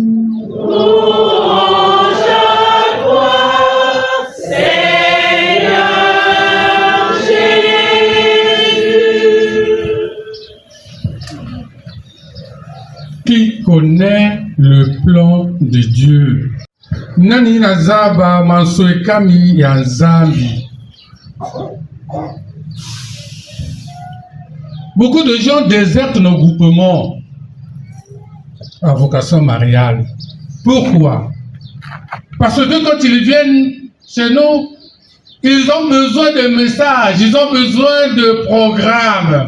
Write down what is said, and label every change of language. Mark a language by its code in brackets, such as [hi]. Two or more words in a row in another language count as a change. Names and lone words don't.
[fr] Louange à toi, Seigneur Jésus. Qui connaît le plan de Dieu? [ln] Nani nazaba mansoekami ya Nzambi. [fr] Beaucoup de gens désertent nos groupements à vocation mariale. Pourquoi? Parce que quand ils viennent chez nous, ils ont besoin de messages, ils ont besoin de programmes.